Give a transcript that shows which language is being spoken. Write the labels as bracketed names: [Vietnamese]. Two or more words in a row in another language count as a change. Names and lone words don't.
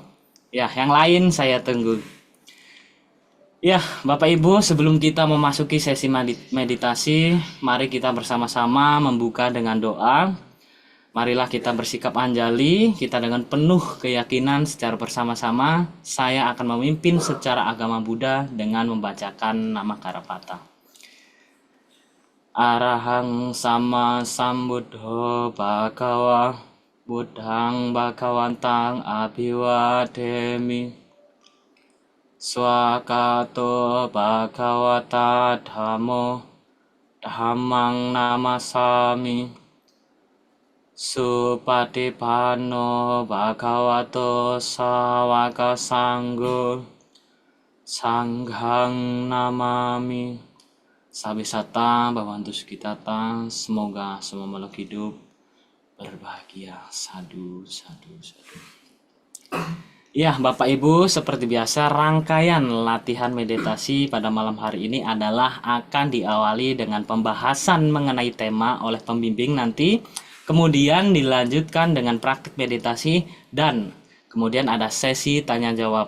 [Indonesian] Ya, yang lain saya tunggu. Ya, Bapak Ibu, sebelum kita memasuki sesi meditasi, mari kita bersama-sama membuka dengan doa. Marilah kita bersikap anjali, kita dengan penuh keyakinan secara bersama-sama, saya akan memimpin secara agama Buddha dengan membacakan nama Karapata. [Pali] Arahang sama sambuddho bhagawa, buddhang bhagawantang abhiwademi. Swakato bhagavata dhammo dhammang namasami. Supatipanno bhagavato sawaka sanggo sanghang namami. Sabisata Bhavantu Sukitata, [Indonesian] semoga semua makhluk hidup berbahagia. [Pali] Sadu, sadu, sadu. [Indonesian] Ya, Bapak Ibu, seperti biasa rangkaian latihan meditasi pada malam hari ini adalah akan diawali dengan pembahasan mengenai tema oleh pembimbing nanti, kemudian dilanjutkan dengan praktik meditasi, dan kemudian ada sesi tanya jawab.